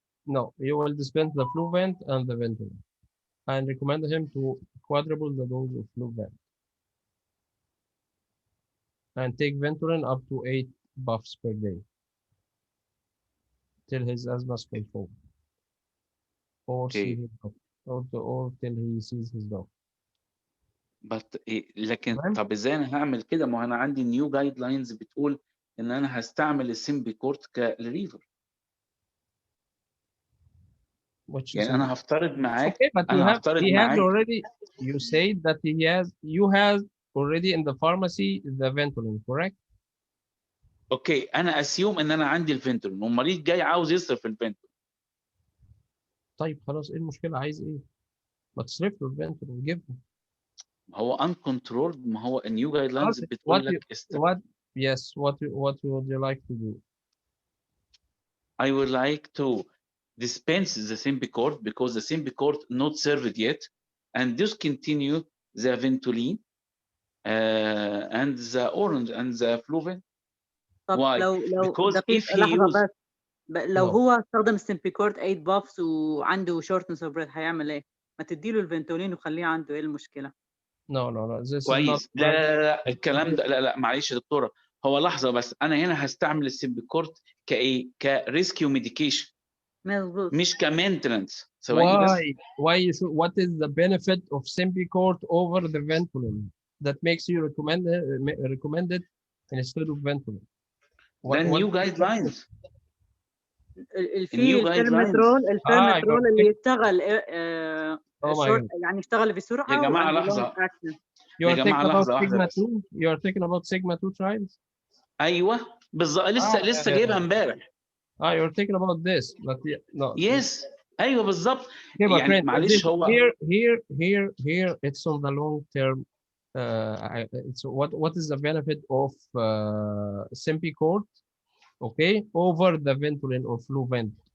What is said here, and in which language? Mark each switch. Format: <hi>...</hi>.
<en>No, you will dispense the Flovent and the Ventolin, and recommend him to quadruple the dose of Flovent, and take Ventolin up to 8 puffs per day till his asthma is controlled, or see his doctor, or till he sees his doctor.</en> <ar>But لكن طب ازاي انا هعمل كده؟ ما انا عندي نيو جايد لاينز بتقول ان انا هستعمل السيمبيكورت كريفر. يعني انا هفترض معاك</ar> <en>already, you say that you have already in the pharmacy the Ventolin, correct?</en> <ar>اوكي انا اسيوم ان انا عندي الفنتولين والمريض جاي عاوز يصرف الفنتولين. طيب خلاص، ايه المشكله؟ عايز ايه؟ ما تصرف له الفنتولين وجيبه. ما هو uncontrolled، ما هو النيو جايد لاينز بتقول لك</ar> <en>what would you like to do? I would like to dispense the Symbicort because the Symbicort not served yet, and discontinue the Ventolin and the orange and the Flovent. Why? Because if he</en> <ar>لحظة بس لو هو استخدم السيمبيكورت 8 بافس وعنده شورتنس اوف بريث هيعمل ايه؟ ما تديله الفنتولين وخليه عنده، ايه المشكلة؟</ar> <en>No, this</en> <ar>كويس.</ar> <en>is not</en> <ar>لا الكلام ده لا معلش يا دكتورة، هو لحظة بس، أنا هنا هستعمل السيمبيكورت كإيه؟ كريسكيو ميديكيشن مش كمينتنس.</ar> <en>Why you should, what is the benefit of Symbicort over the Ventolin that makes you recommend it instead of Ventolin? The new guidelines.</en> <ar>في الفيرمترول اللي يشتغل يعني يشتغل بسرعة. يا جماعة لحظة. يا جماعة لحظة واحدة بس.</ar> <en>You are thinking about Sigma 2 trials?</en> <ar>أيوه بالظبط، لسه جايبها امبارح.</ar> <en>You're thinking about this, but no.</en> <ar>Yes. أيوه بالظبط. يعني معلش هو</ar> <en>here it's on the long term. It's what is the benefit of Symbicort, okay, over the Ventolin or Flovent?</en>